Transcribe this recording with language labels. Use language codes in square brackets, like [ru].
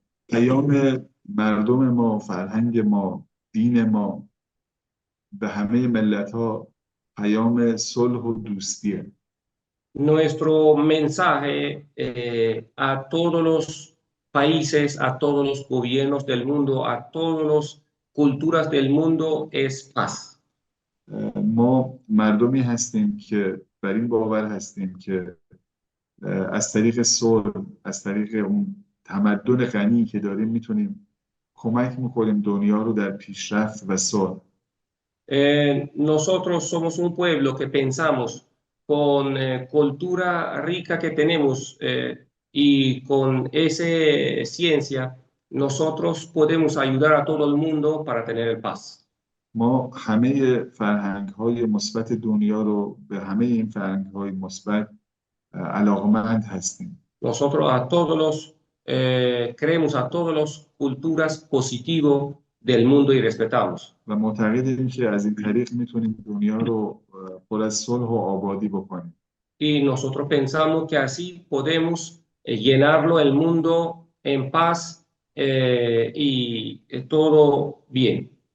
[fa] پیام مردم ما، فرهنگ ما، دین ما به همه ملت‌ها پیام صلح و دوستیه. [es] Nuestro mensaje a todos los países, a todos los gobiernos del mundo, a todas las culturas del mundo es paz. [fa] ما مردمی هستیم که بر این باور هستیم که از طریق صلح، از طریق اون تمدن غنی که داریم میتونیم کمک میکنیم دنیا رو در پیشرفت و صلح. [es] Nosotros somos un pueblo que pensamos con cultura rica que tenemos y con esa ciencia, nosotros podemos ayudar a todo el mundo para tener paz. [fa] ما همه فرهنگ‌های مثبت دنیا رو به همه این فرهنگ‌های مثبت علاقمند هستیم. [es] Nosotros a todos los creemos a todas las culturas positivas del mundo y respetamos. [fa] و معتقدیم که از این طریق میتونیم دنیا رو پر از صلح و آبادی بکنیم. [es] Y nosotros pensamos que así podemos llenarlo el mundo en paz y todo bien.